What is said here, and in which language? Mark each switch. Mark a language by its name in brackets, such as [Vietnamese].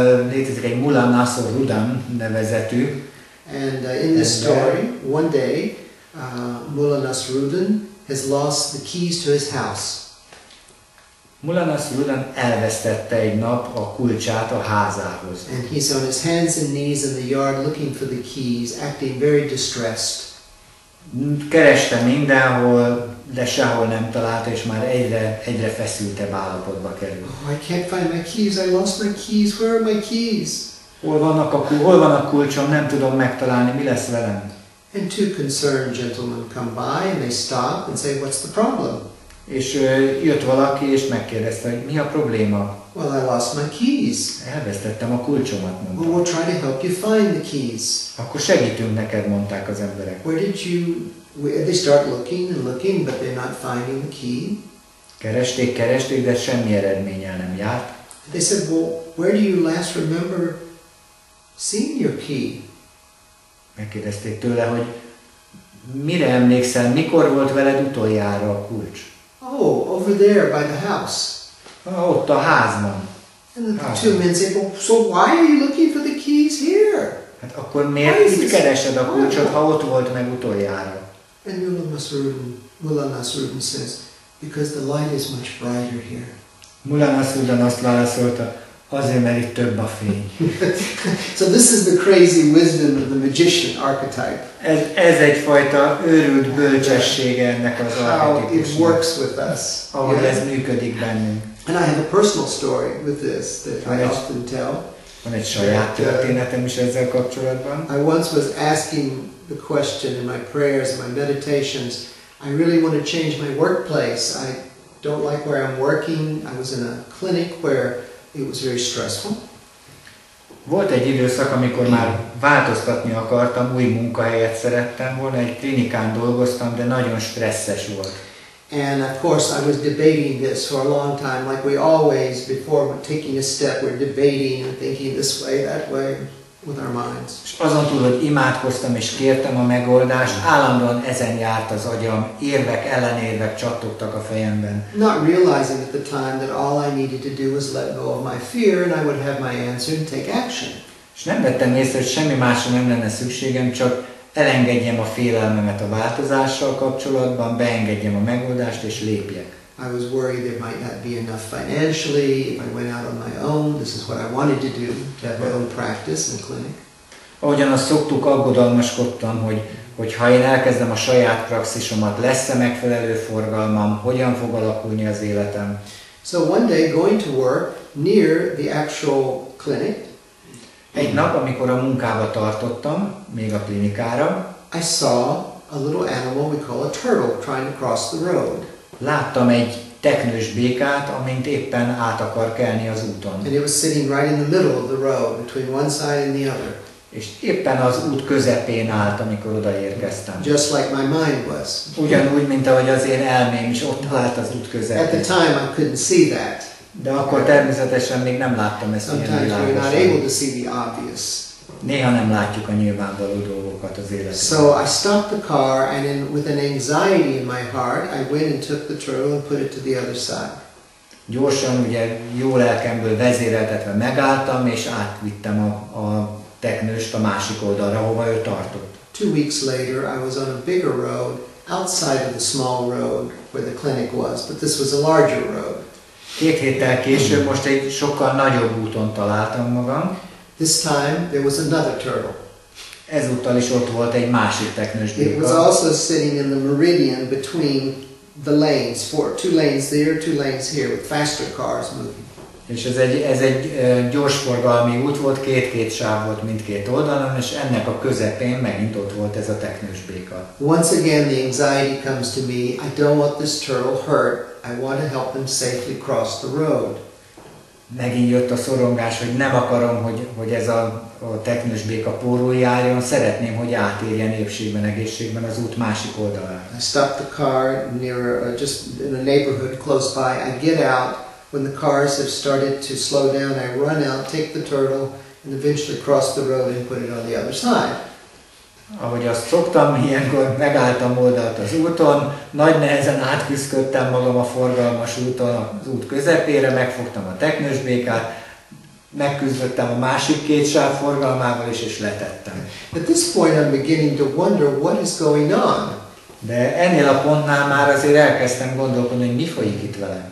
[Hungarian] Létezik egy Mullah Nasruddin nevezetű. [English] And in this story, one day, Mullah Nasruddin has lost the keys to his house. [Hungarian] Mullah Nasruddin elvesztette egy nap a kulcsát a házához. [English] And he's on his hands and knees in the yard looking for the keys, acting very distressed. [Hungarian] Kereste mindenhol, de sehol nem találta, és már egyre feszültebb állapotba került. [English] Oh, I can't find my keys. I lost my keys. Where are my keys? [Hungarian] Hol van a kulcsom, nem tudom megtalálni, mi lesz velem? [English] And two concerned gentlemen come by and they stop and say, what's the problem? [Hungarian] És jött valaki és megkérdezte, hogy mi a probléma? [English] Well, I lost my keys. [Hungarian] Elvesztettem a kulcsomat, mondta. [English] Well, we'll try to help you find the keys. [Hungarian] Akkor segítünk neked, mondták az emberek. [English] Where did you... They start looking and looking, but they're not finding the key. [Hungarian] Keresték, de semmi eredménnyel nem járt. [English] They said, well, where do you last remember seeing your key? [Hungarian] Megkérdezték tőle, hogy mire emlékszel, mikor volt veled utoljára a kulcs? [English] Oh, over there by the house. [Hungarian] Ott a házban. [English] And the two men say, well, so why are you looking for the keys here? [Hungarian] Hát akkor miért itt keresed a kulcsot, ha ott volt meg utoljára? [English] And Mullah Nasruddin says, because the light is much brighter here. [Hungarian] Mullah Nasruddin azt válaszolta, azért, mert itt több a fény. [English] So this is the crazy wisdom of the magician archetype. [Hungarian] Ez egyfajta őrült bölcsessége ennek az [English] How it [Hungarian] archetipusnak. [English] works with us. [Hungarian] Ahogy ez működik bennünk. [English] And I have a personal story with this that I often tell. [Hungarian] Van egy saját történetem is ezzel kapcsolatban. [English] I once was asking the question in my prayers and my meditations, I really want to change my workplace. I don't like where I'm working. I was in a clinic where it was very stressful. [Hungarian] Volt egy időszak, amikor már változtatni akartam, új munkahelyet szerettem volna, egy klinikán dolgoztam, de nagyon stresszes volt. [English] And of course I was debating this for a long time, like we always, before taking a step, we're debating and thinking this way, that way, with our minds. [Hungarian] És azon túl, hogy imádkoztam és kértem a megoldást, állandóan ezen járt az agyam, érvek, ellenérvek csattogtak a fejemben. [English] Not realizing at the time that all I needed to do was let go of my fear and I would have my answer and take action. [Hungarian] És nem vettem észre, hogy semmi másra nem lenne szükségem, csak elengedjem a félelmemet a változással kapcsolatban, beengedjem a megoldást és lépjek. [English] I was worried there might not be enough financially if I went out on my own. This is what I wanted to do, to have my own practice and clinic. [Hungarian] Ahogyan azt szoktuk, aggodalmaskodtam, hogy ha én elkezdem a saját praxisomat, lesz-e megfelelő forgalmam, hogyan fog alakulni az életem. [English] So one day going to work near the actual clinic, [Hungarian] egy nap, amikor a munkába tartottam, még a klinikára, [English] I saw a little animal we call a turtle trying to cross the road. [Hungarian] Láttam egy teknős békát, amint éppen át akar kelni az úton. [English] And it was sitting right in the middle of the road, between one side and the other. [Hungarian] És éppen az út közepén állt, amikor odaérkeztem. [English] Just like my mind was. [Hungarian] Ugyanúgy, mint ahogy az én elmém is ott állt az út közepén. [English] At the time I couldn't see that. [Hungarian] De akkor természetesen még nem láttam ezt ilyen [English] Sometimes we're not [Hungarian] világosan. [English] able to see the obvious. [Hungarian] Néha nem látjuk a nyilvánvaló dolgokat az életben. [English] So I stopped the car and with an anxiety in my heart, I went and took the turtle and put it to the other side. [Hungarian] Gyorsan, ugye jó lelkemből vezéreltetve megálltam, és átvittem a teknőst a másik oldalra, hova ő tartott. [English] 2 weeks later, I was on a bigger road outside of the small road where the clinic was, but this was a larger road. [Hungarian] 2 héttel később most egy sokkal nagyobb úton találtam magam. [English] This time there was another turtle. [Hungarian] Ezúttal is ott volt egy másik [English] It [Hungarian] teknősbéka. [English] was also sitting in the meridian between the lanes, two lanes there, 2 lanes here, with faster cars moving. [Hungarian] És ez egy gyorsforgalmi út volt, két sáv volt mindkét oldalon, és ennek a közepén megint ott volt ez a teknősbéka. [English] Once again the anxiety comes to me, I don't want this turtle hurt, I want to help him safely cross the road. [Hungarian] Megint jött a szorongás, hogy nem akarom, hogy ez a teknősbéka pórul járjon, szeretném, hogy átérjen épségben, egészségben az út másik oldalára. [English] I stop the car near, just in a neighborhood close by, I get out. When the cars have started to slow down, I run out, take the turtle, and eventually cross the road and put it on the other side. [Hungarian] Ahogy azt szoktam, ilyenkor megálltam oldalt az úton, nagy nehezen átküszködtem magam a forgalmas úton, az út közepére, megfogtam a teknősbékát, megküzdöttem a másik 2 sáv forgalmával is, és letettem. [English] At this point I'm beginning to wonder what is going on. [Hungarian] De ennél a pontnál már azért elkezdtem gondolkodni, hogy mi folyik itt velem.